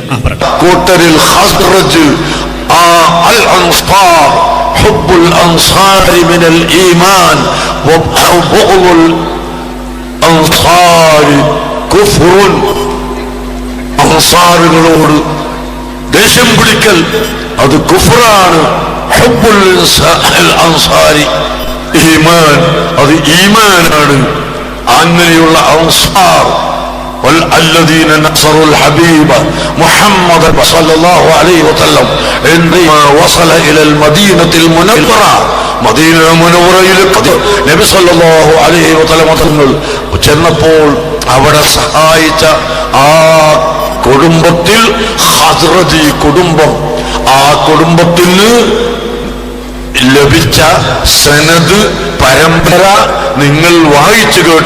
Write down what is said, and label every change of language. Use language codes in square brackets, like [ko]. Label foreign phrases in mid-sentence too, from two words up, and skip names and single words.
[ar] കൂട്ടരിൽ حب الأنصار من الإيمان وبغض الأنصار كفر. [ml] അൻസാറുകളോട് ദേഷ്യം പിടിക്കൽ അത് കുഫ്റാണ്. [ar] حب الأنصار إيمان, [ml] അത് ഈമാനാണ്. അങ്ങനെയുള്ള അൻസാർ [ar] والذين نصروا الحبيب محمد صلى الله عليه وسلم عندما وصل الى المدينه المنوره [ml] മദീന മുനവ്വറയിലേക്ക് നബി [ar] صلى الله عليه وسلم [ml] തങ്ങൾ ചെന്നപ്പോൾ അവിടെ സഹായിച്ച ആ കുടുംബത്തിൽ ഖസ്റജി കുടുംബം, ആ കുടുംബത്തിന് ലഭിച്ച സനദ് പരമ്പര നിങ്ങൾ വായിച്ചു കേട്ടു.